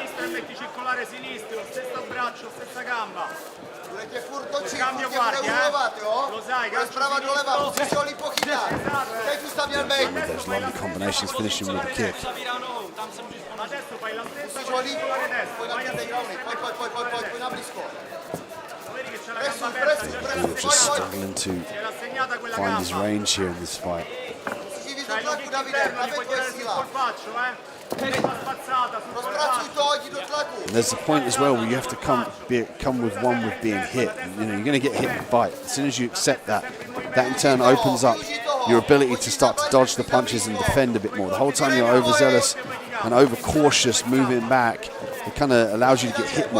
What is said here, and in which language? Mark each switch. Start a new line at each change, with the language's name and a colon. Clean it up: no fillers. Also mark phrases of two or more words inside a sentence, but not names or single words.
Italian: metti circolare sinistro, stesso braccio, stessa gamba.
Czech: Budete furt točit,
Italian: Cambio
Czech: furt tě bude
Italian: guardia,
Czech: uhylovat, jo?
Italian: Lo sai,
Czech: Bude zprava doleva, musíš se ho líp pochytat. Teď už tam měl být.
English: Those lovely combinations, finishing with a kick.
Italian: Adesso fai la stessa
Czech: Musíš ho
Italian: con il
Czech: líp,
Italian: circolare destro.
Czech: pojď na ty takedowny, pojď na blízko.
Italian: Vedi che c'è la Presu, gamba aperta, presu, c'è presu,
English: Elliott just struggling to
Italian: era segnata quella
English: find his
Italian: gamba.
English: range here in this fight.
Czech: Musíš jít do
Italian: C'hai il
Czech: tlaku,
Italian: kick Davide, interno,
Czech: tam
Italian: li
Czech: je
Italian: puoi
Czech: tvoje
Italian: tirare sul
Czech: síla.
Italian: colpaccio, Testa spazzata sul
Czech: Rozpracuj
Italian: colpaccio.
Czech: to, jdi do tlaku.
English: And there's a point as well where you have to come with one with being hit. You know, you're going to get hit and bite. As soon as you accept that, that in turn opens up your ability to start to dodge the punches and defend a bit more. The whole time you're overzealous and overcautious moving back, it kind of allows you to get hit more.